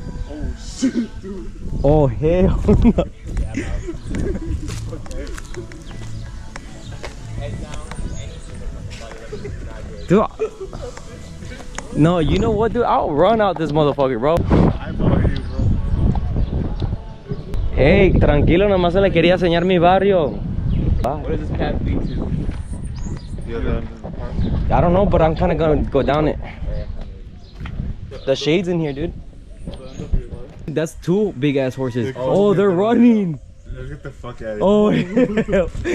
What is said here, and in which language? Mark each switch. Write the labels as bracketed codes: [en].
[en] Oh shit, dude. Oh hell no. Dude, no, you know what, dude? I'll run out this motherfucker, bro. I follow you, bro. [es] Hey, tranquilo, nomás se le quería enseñar mi barrio. [en] What does this path lead to? I don't know, but I'm kind of gonna go down it. The shade's in here, dude. That's 2 big ass horses. Oh, they're running. Let's get the fuck out of here. Oh, hell.